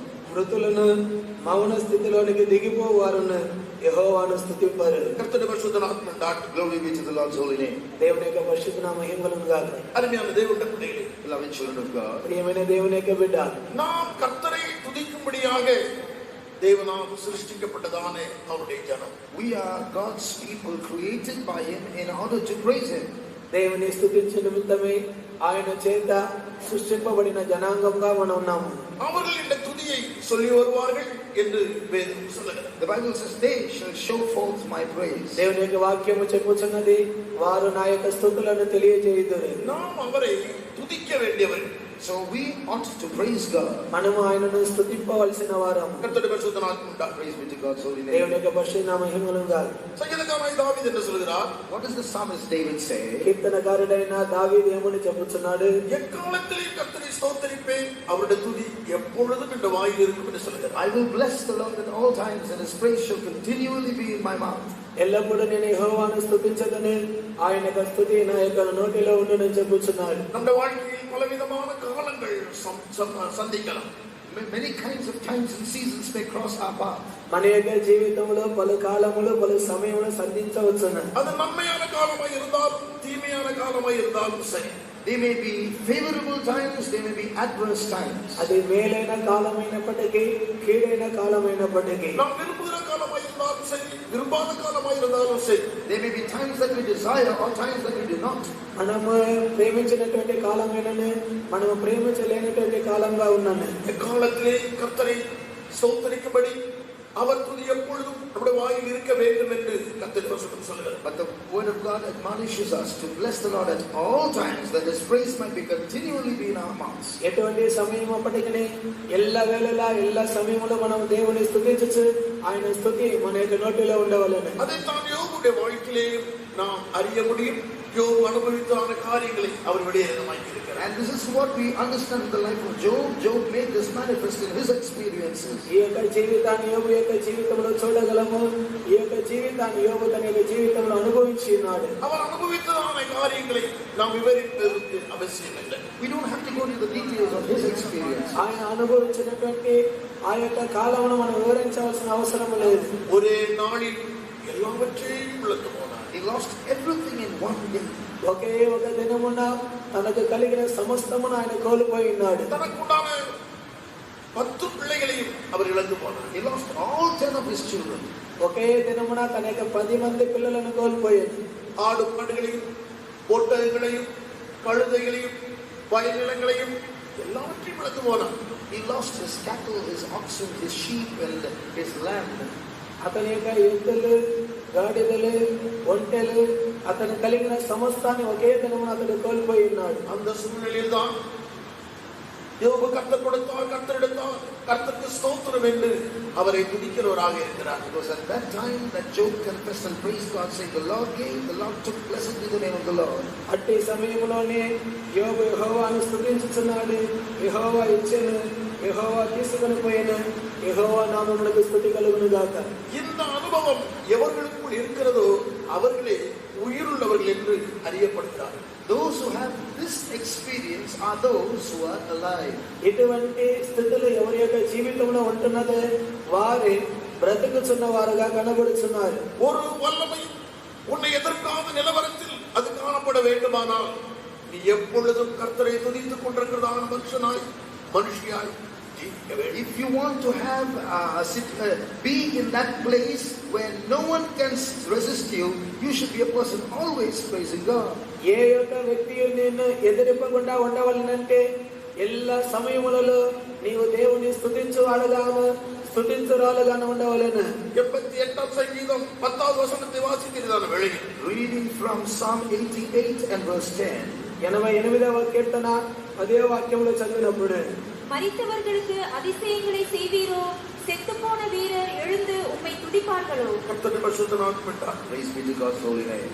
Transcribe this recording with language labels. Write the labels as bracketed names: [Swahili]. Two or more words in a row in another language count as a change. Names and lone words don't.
[Telugu] మృతులను మౌన స్థితిలోనికి దిగిపోవారును యెహోవాను స్తుతింపరు. [Tamil] கர்த்தருடைய பரிசுத்த நாமம் கொண்டாடு. [English] Glory be to the Lord's holy name. [Telugu] దేవుని యొక్క పరిశుద్ధ మహిమ కలుగునుగా. [Tamil] அருமையான தேவனுடைய பிள்ளைகளே, [English] Beloved children of God, [Telugu] ప్రియమైన దేవుని యొక్క బిడ్డ, [Tamil] நாம் கர்த்தரை துதிக்கும்படியாக தேவனால் சிருஷ்டிக்கப்பட்டதான அவருடைய ஜனம். [English] we are God's people created by him in order to praise him. [Telugu] దేవుని స్తుతించే నిమిత్తమే ఆయన చేత సృష్టింపబడిన జనాంగంగా మనం ఉన్నాము. [Tamil] அவர்கள் இந்த துதியை சொல்லி வருவார்கள் என்று வேதம் சொல்லுகிறது. [English] The Bible says they shall show forth my praise. [Telugu] దేవుని యొక్క వాక్యము చెప్పుచున్నది, వారు నా యొక్క స్తుతులను తెలియజేయుదురు. [Tamil] நாம் அவரை துதிக்க வேண்டியவர்கள். [English] So we ought to praise God. [Telugu] మనము ఆయనను స్తుతింపవలసిన వారం. [Tamil] கர்த்தருடைய பரிசுத்த நாமம் கொண்டாடு. [English] Praise be to God's holy [Telugu] దేవుని [English] name. [Telugu] యొక్క పరిశుద్ధ మహిమలుగా. [Tamil] சங்கீதக்காரனாகிய தாவீது என்ன சொல்கிறார்? [English] What does the psalmist David say? [Telugu] కీర్తనకారుడైన దావీదు ఏమని చెప్పుచున్నాడు? [Tamil] எக்காலத்திலே கர்த்தரை ஸ்தோத்திரிப்பேன், அவருடைய துதி எப்பொழுதும் என் வாயில் இருக்கும் என்று சொல்கிறார். [English] I will bless the Lord at all times and his praise shall continually be in my mouth. [Telugu] ఎల్లప్పుడూ నేను యెహోవాను స్తుతించదను, ఆయన యొక్క స్తుతి నా యొక్క నోటిలో ఉండునని చెప్పుచున్నాడు. [Tamil] நம்முடைய வாழ்க்கையில் பலவிதமான காலங்கள் சந்திக்கலாம். [English] Many kinds of times and seasons may cross our path. [Telugu] మన యొక్క జీవితంలో పలు కాలములు పలు సమయములు సంధించవచ్చును. [Tamil] அது நன்மையான காலமாய் இருந்தாலும் தீமையான காலமாய் இருந்தாலும் சரி. [English] They may be favorable times, they may be adverse times. [Telugu] అది మేలైన కాలమైనప్పటికీ కీడైన కాలమైనప్పటికీ [Tamil] நாம் விரும்புகிற காலமாய் இருந்தாலும் சரி, விரும்பாத காலமாய் இருந்தாலும் சரி, [English] There may be times that we desire or times that we do not. [Telugu] మనము ప్రేమించినటువంటి కాలమేనని, మనము ప్రేమించలేనటువంటి కాలంగా ఉన్నాను. [Tamil] எக்காலத்திலே கர்த்தரை ஸ்தோத்திரிக்கும்படி அவர் துதி எப்பொழுதும் நம்முடைய வாயில் இருக்க வேண்டும் என்று கர்த்தர் வசனம் சொல்கிறது. [English] But the word of God admonishes us to bless the Lord at all times, that his praise might be continually be in our mouths. [Telugu] ఎటువంటి సమయం అప్పటికనే ఎల్ల వేళలా ఎల్ల సమయంలో మనం దేవుని స్తుతించు, ఆయన స్తుతి మన యొక్క నోటిలో ఉండవలెను. [Tamil] அதைத்தான் யோபுடைய வாழ்க்கையிலே நாம் அறிய முடியும். யோபு அனுபவித்தான காரியங்களை அவர் விடையேறமாக்கி இருக்கிறார். [English] And this is what we understand in the life of Job. Job made this manifest in his experiences. [Telugu] ఈ యొక్క జీవితాన్ని యోబు యొక్క జీవితంలో చూడగలము. ఈ యొక్క జీవితాన్ని యోబు తన యొక్క జీవితంలో అనుభవించి ఉన్నాడు. [Tamil] அவர் அனுபவித்ததான காரியங்களை நாம் விவரிப்பதற்கு அவசியமில்லை. [English] We don't have to go into the details of his experience. [Telugu] ఆయన అనుభవించినటువంటి ఆ యొక్క కాలమును మనం వివరించాల్సిన అవసరం లేదు. [Tamil] ஒரே நாளில் எல்லாவற்றையும் இழந்து போனார். [English] He lost everything in one day. [Telugu] ఒకే ఒక దినమున తనకు కలిగిన సమస్తమును ఆయన కోల్పోయి ఉన్నాడు. [Tamil] தனக்குண்டான 10 பிள்ளைகளையும் அவர் இழந்து போனார். [English] He lost all 10 of his children. [Telugu] ఒకే దినమున తన యొక్క 10 మంది పిల్లలను కోల్పోయాడు. [Tamil] ஆடு மாடுகளையும் ஒட்டகங்களையும் கழுதைகளையும் வயல் நிலங்களையும் எல்லாவற்றையும் இழந்து போனார். [English] He lost his cattle, his oxen, his sheep and his land. [Telugu] అతని యొక్క ఎద్దులు, గాడిదలు, ఒంటెలు, అతను కలిగిన సమస్తాన్ని ఒకే దినమున అతడు కోల్పోయి ఉన్నాడు. [Tamil] அந்த சூழ்நிலையில் தான் யோபு கர்த்தர் கொடுத்தார், கர்த்தர் எடுத்தார், கர்த்தருக்கு ஸ்தோத்திரம் என்று அவரை துதிக்கிறவராக இருக்கிறார். [English] It was at that time that Job confessed and praised God, saying, "The Lord gave, the Lord took, blessed be the name of the Lord." [Telugu] అట్టి సమయంలోనే యోబు యెహోవాను స్తుతించుచున్నాడు. యెహోవా ఇచ్చెను, యెహోవా తీసుకొని పోయెను, యెహోవా నామమునకు స్తుతి కలుగును గాక. [Tamil] இந்த அனுபவம் எவர்களுக்குள் இருக்கிறதோ அவர்களே உயிருள்ளவர்கள் என்று அறியப்படுகிறார்கள். [English] Those who have this experience are those who are alive. [Telugu] ఇటువంటి స్థితిలో ఎవరి యొక్క జీవితంలో ఉంటున్నదో వారే బ్రతుకుచున్న వారుగా కనబడుచున్నారు. [Tamil] ஒரு வல்லமை உன்னை எதிர்க்காத நிலவரத்தில் அது காணப்பட வேண்டுமானால் நீ எப்பொழுதும் கர்த்தரை துதித்துக் கொண்டிருக்கிறதான மனுஷியாய் ஜீவிக்க வேண்டும். [English] If you want to have be in that place where no one can resist you, you should be a person always praising God. [Telugu] ఏ యొక్క వ్యక్తి నిన్ను ఎదిరింపకుండా ఉండవలనంటే எல்லா సమయములలో నీవు దేవుని స్తుతించువాడుగాను స్తుతించురాలుగాను ఉండవలెను. [Tamil] 88 சங்கீதம் 10வது வசனத்தை வாசிக்கிறதான வேளையில் [English] Reading from Psalm 88 and verse 10. [Telugu] 88వ కీర్తన 10వ వాక్యములో చదివినప్పుడు, [Tamil] மரித்தவர்களுக்கு அதிசயங்களை செய்வீரோ, செத்துப்போன வீரர் எழுந்து உம்மை துதிப்பார்களோ. கர்த்தருடைய பரிசுத்த நாமம் பெற்றார். [English] Praise be to God's holy name.